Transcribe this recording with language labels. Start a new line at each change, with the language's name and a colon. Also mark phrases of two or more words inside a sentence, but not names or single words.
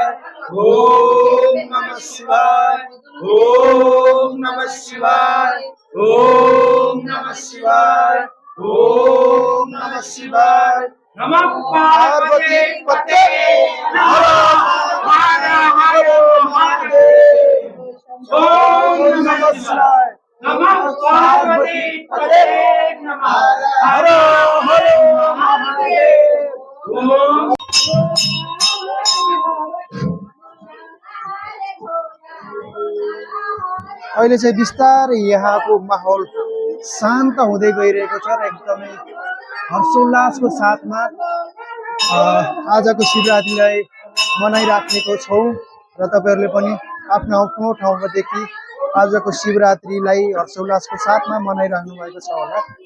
Sanskrit: ओम नमः शिवाय ओम नमः शिवाय ओम नमः शिवाय ओम नमः शिवाय नमः पार्वती पते हर हर महादेव ओम नमः शिवाय नमः पार्वती पते नमः हर हर महादेव ओम
Nepali: अहिले चाहिँ बिस्तारै यहाँको माहौल शान्त हुँदै गइरहेको छ र एकदमै हर्षोल्लासको साथमा आजको शिवरात्रिलाई मनाइराखेको छौँ र तपाईँहरूले पनि आफ्नो आफ्नो ठाउँमादेखि आजको शिवरात्रिलाई हर्षोल्लासको साथमा मनाइराख्नु भएको छ होला